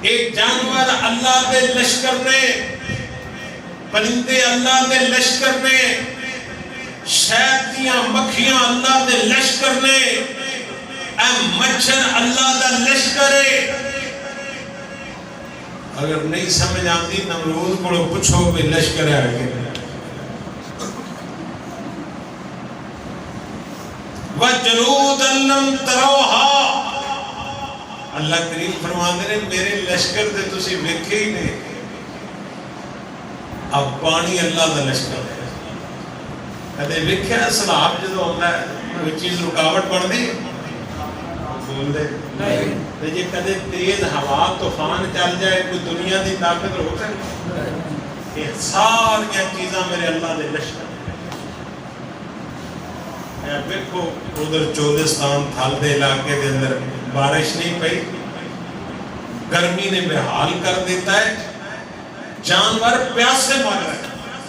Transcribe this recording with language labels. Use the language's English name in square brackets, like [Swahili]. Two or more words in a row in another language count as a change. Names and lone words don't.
[Punjabi] ایک جانور اللہ دے لشکر نے، پرندے اللہ دے لشکر نے، شہد دیاں مکھیاں اللہ دے لشکر نے، اے مچھر اللہ دا لشکر ہے۔ [Urdu] اگر نہیں سمجھ آتی نمرود کو پوچھو بھی لشکر ہے آگے۔ [Arabic] وَجُنُودًا لَّمْ تَرَوْهَا، [Urdu] اللہ کریم فرماتے ہیں [Punjabi] میرے لشکر دے تسی ویکھے ہی نہیں۔ اب پانی اللہ دا لشکر ہے، کدے ویکھیا سیلاب جدوں ہوندا ہے کوئی چیز رکاوٹ بن دی بول دے نہیں، جے کدے تیز ہوا طوفان چل جائے کوئی دنیا دی طاقت روک سکتی؟ یہ ساری چیزاں میرے اللہ دے لشکر۔ ویکھو ادھر چودستان تھل دے علاقے دے اندر بارش نہیں پئی، گرمی نے بحال کر دیتا ہے، [Urdu] جانور پیاس سے مر رہے ہیں۔